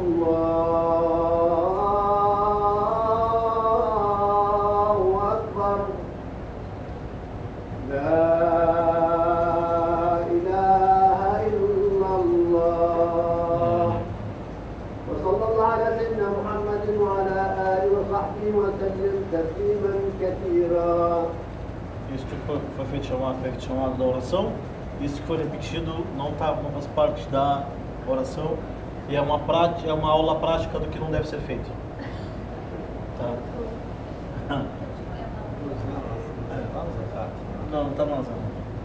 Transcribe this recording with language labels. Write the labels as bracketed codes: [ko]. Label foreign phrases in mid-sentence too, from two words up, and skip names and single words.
[ar] الله أكبر لا إله إلا الله وصلى الله على سيدنا محمد وعلى آله وصحبه وسلم تسليما كثيرا. [pt] Isso que foi feito chamado da oração. Isso que foi repetido não faz parte da oração e é uma aula prática do que não deve ser feito. Tá? Não está no Azar.